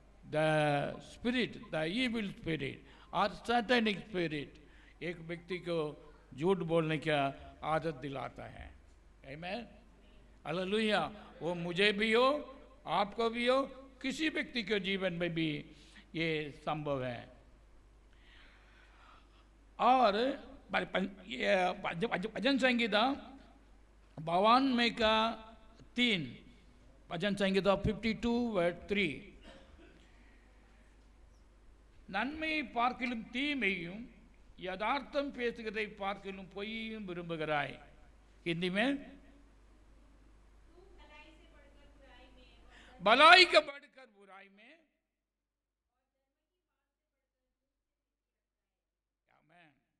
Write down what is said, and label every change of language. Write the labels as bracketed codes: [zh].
[en] the spirit, the evil spirit [hi] और [en] satanic spirit [hi] एक व्यक्ति को झूठ बोलने का आदत दिलाता है। आमीन, हालेलुया। वो मुझे भी हो, आपको भी हो, किसी व्यक्ति के जीवन में भी ये संभव है। और भजन संगीता 52 में का 3, भजन संगीता 52:3, [ta] நன்மை பார்க்கிலும் தீமையும் யதார்த்தம் பேசுகிறதை பார்க்கிலும் பொய்யும் விரும்புகிறாய்। [hi] हिंदी में भलाई का बढ़कर बुराई में, आमीन।